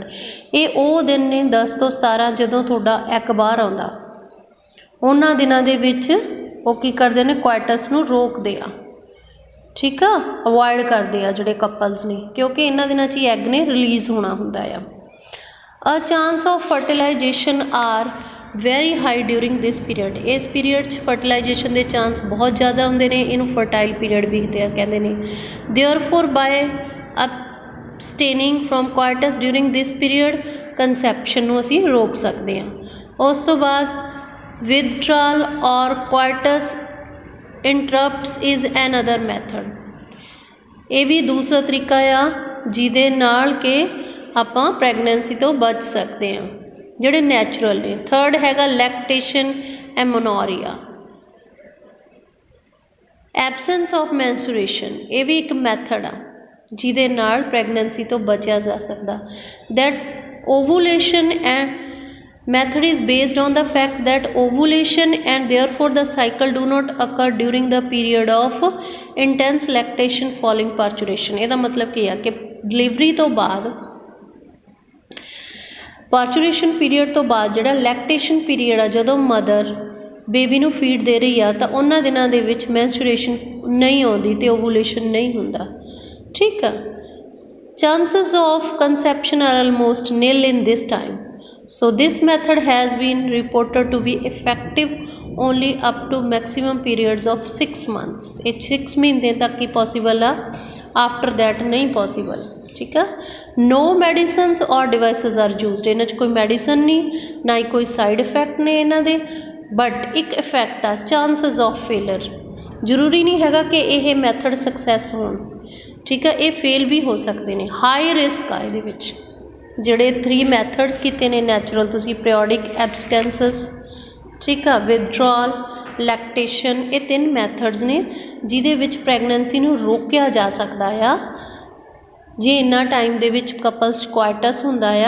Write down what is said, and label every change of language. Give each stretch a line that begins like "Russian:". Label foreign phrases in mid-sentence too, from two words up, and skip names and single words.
Punjabi: ਇਹ ਉਹ ਦਿਨ ਨੇ 10 ਤੋਂ 17 ਜਦੋਂ ਤੁਹਾਡਾ ਐਗ ਬਾਹਰ ਆਉਂਦਾ, ਉਹਨਾਂ ਦਿਨਾਂ ਦੇ ਵਿੱਚ ਉਹ ਕੀ ਕਰਦੇ ਨੇ, ਕੁਆਇਟਸ ਨੂੰ ਰੋਕਦੇ ਆ, ਠੀਕ ਆ, ਅਵੋਇਡ ਕਰਦੇ ਆ ਜਿਹੜੇ ਕਪਲਸ ਨੇ, ਕਿਉਂਕਿ ਇਹਨਾਂ ਦਿਨਾਂ 'ਚ ਹੀ ਐਗ ਨੇ ਰਿਲੀਜ਼ ਹੋਣਾ ਹੁੰਦਾ ਆ।
English: A chance of fertilization are very high during this period.
Punjabi: ਇਸ ਪੀਰੀਅਡ 'ਚ ਫਰਟੀਲਾਈਜੇਸ਼ਨ ਦੇ ਚਾਂਸ ਬਹੁਤ ਜ਼ਿਆਦਾ ਹੁੰਦੇ ਨੇ, ਇਹਨੂੰ
English: fertile period
Punjabi: ਵੀ ਕਹਿੰਦੇ ਨੇ।
English: Therefore by abstaining from coitus during this period conception
Punjabi: ਨੂੰ ਅਸੀਂ ਰੋਕ ਸਕਦੇ ਹਾਂ। ਉਸ ਤੋਂ ਬਾਅਦ
English: withdrawal or coitus interrupts is another method।
Punjabi: ਇਹ ਵੀ ਦੂਸਰਾ ਤਰੀਕਾ ਆ ਜਿਹਦੇ ਨਾਲ ਕਿ ਆਪਾਂ ਪ੍ਰੈਗਨੈਂਸੀ ਤੋਂ ਬਚ ਸਕਦੇ ਹਾਂ, ਜਿਹੜੇ ਨੈਚੁਰਲ ਨੇ।
English: ਥਰਡ ਹੈਗਾ lactation amenorrhoea, absence of menstruation.
Punjabi: ਇਹ ਵੀ ਇੱਕ ਮੈਥਡ ਆ ਜਿਹਦੇ ਨਾਲ ਪ੍ਰੈਗਨੈਂਸੀ ਤੋਂ ਬਚਿਆ ਜਾ ਸਕਦਾ।
English: ਦੈਟ ovulation and method is based on the fact that ovulation and therefore the cycle do not occur during the period of intense lactation following parturition।
Punjabi: ਇਹਦਾ ਮਤਲਬ ਕੀ ਆ ਕਿ ਡਿਲੀਵਰੀ ਤੋਂ ਬਾਅਦ,
English: parturition period
Punjabi: ਤੋਂ ਬਾਅਦ ਜਿਹੜਾ
English: lactation period
Punjabi: ਆ, ਜਦੋਂ
English: mother baby
Punjabi: ਨੂੰ ਫੀਡ ਦੇ ਰਹੀ ਆ, ਤਾਂ ਉਹਨਾਂ ਦਿਨਾਂ ਦੇ ਵਿੱਚ ਮੈਂਸਟਰੂਏਸ਼ਨ ਨਹੀਂ ਆਉਂਦੀ ਤੇ ਓਵੂਲੇਸ਼ਨ ਨਹੀਂ ਹੁੰਦਾ, ਠੀਕ ਆ।
English: Chances of conception are almost nil in this time. So this method has been reported to be effective only up to maximum periods of 6 months।
Punjabi: ਇਹ 6 ਮਹੀਨੇ ਤੱਕ ਹੀ possible ਆ,
English: after that
Punjabi: ਨਹੀਂ possible, ਠੀਕ ਆ।
English: No medicines or devices are used।
Punjabi: ਇਹਨਾਂ 'ਚ ਕੋਈ ਮੈਡੀਸਨ ਨਹੀਂ, ਨਾ ਹੀ ਕੋਈ
English: side effect
Punjabi: ਨੇ ਇਹਨਾਂ ਦੇ, ਬਟ ਇੱਕ ਇਫੈਕਟ ਆ
English: chances of failure.
Punjabi: ਜ਼ਰੂਰੀ ਨਹੀਂ ਹੈਗਾ ਕਿ ਇਹ ਮੈਥਡ ਸਕਸੈਸ ਹੋਣ, ਠੀਕ ਆ, ਇਹ ਫੇਲ ਵੀ ਹੋ ਸਕਦੇ ਨੇ,
English: high risk
Punjabi: ਆ ਇਹਦੇ ਵਿੱਚ। ਜਿਹੜੇ 3 ਮੈਥਡਸ ਕੀਤੇ ਨੇ ਨੈਚੁਰਲ, ਤੁਸੀਂ
English: periodic abstinence,
Punjabi: ਠੀਕ ਆ, ਵਿਦਡਰਾਲ, ਲੈਕਟੇਸ਼ਨ, ਇਹ 3 ਮੈਥਡਸ ਨੇ ਜਿਹਦੇ ਵਿੱਚ ਪ੍ਰੈਗਨੈਂਸੀ ਨੂੰ ਰੋਕਿਆ ਜਾ ਸਕਦਾ ਆ ਜੇ ਇੰਨਾ ਟਾਈਮ ਦੇ ਵਿੱਚ
English: couples coitus
Punjabi: ਹੁੰਦਾ ਆ।